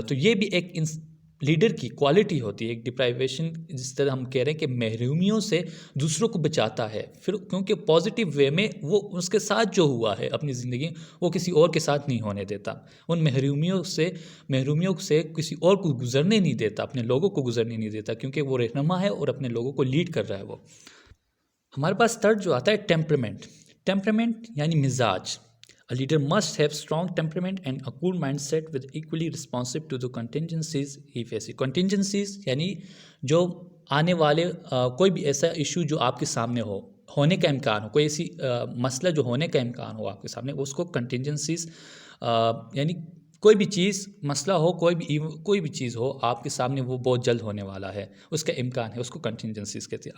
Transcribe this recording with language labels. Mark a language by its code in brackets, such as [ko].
[ur] تو یہ بھی ایک لیڈر کی کوالٹی ہوتی ہے، ایک ڈپرائیویشن، جس طرح ہم کہہ رہے ہیں کہ محرومیوں سے دوسروں کو بچاتا ہے، پھر کیونکہ پازیٹیو وے میں وہ اس کے ساتھ جو ہوا ہے اپنی زندگی وہ کسی اور کے ساتھ نہیں ہونے دیتا، ان محرومیوں سے کسی اور کو گزرنے نہیں دیتا، اپنے لوگوں کو گزرنے نہیں دیتا، کیونکہ وہ رہنما ہے اور اپنے لوگوں کو لیڈ کر رہا ہے. وہ ہمارے پاس تھرڈ جو آتا ہے ٹیمپرمنٹ یعنی مزاج. [en] A leader must have strong temperament and a cool mindset with equally responsive to the contingencies he faces. [ur] Contingencies یعنی جو آنے والے کوئی بھی ایسا ایشو جو آپ کے سامنے ہونے کا امکان ہو، کوئی ایسی مسئلہ جو ہونے کا امکان ہو آپ کے سامنے، اس کو کنٹینجنسیز یعنی کوئی بھی چیز مسئلہ ہو، کوئی بھی چیز ہو آپ کے سامنے، وہ بہت جلد ہونے والا ہے، اس کا امکان ہے، اس کو کنٹینجنسیز کہتے ہیں.